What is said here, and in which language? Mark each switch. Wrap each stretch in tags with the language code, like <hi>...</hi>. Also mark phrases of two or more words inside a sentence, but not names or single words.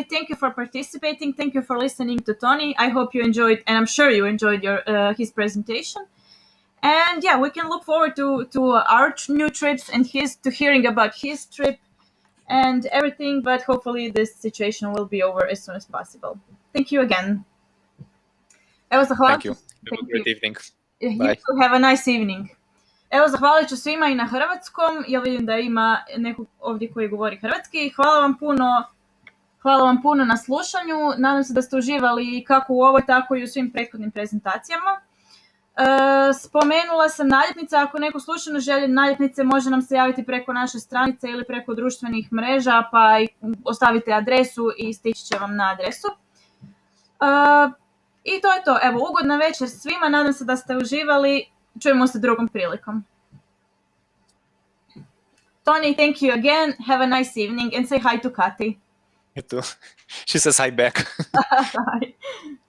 <en>Thank you for participating. Thank you for listening to Tony. I hope you enjoyed, and I'm sure you enjoyed your his presentation. And yeah, we can look forward to our new trips and his to hearing about his trip and everything. But hopefully, this situation will be over as soon as possible. Thank you again.</en> <hr>Evo, zahvalit</hr> <en>Thank</en> <hr>ću.</hr> <en>you. Have a Thank you. great evening. You Bye. too have a nice evening.</en> <hr>Evo, zahvalit ću svima i na hrvatskom. Ja vidim da ima nekog ovdje koji govori hrvatski. Hvala vam puno na slušanju. Nadam se da ste uživali kako u ovoj, tako i u svim prethodnim prezentacijama. Spomenula sam naljepnice. Ako neko slučajno želi naljepnice, može nam se javiti preko naše stranice ili preko društvenih mreža, pa ostavite adresu i stići će vam na adresu. I to je to. Evo, ugodna večer svima, nadam se da ste uživali. Čujemo se drugom prilikom.</hr> <en>Toni, thank you again. Have a nice evening and say hi to Kati. She says hi back. Bye.</en>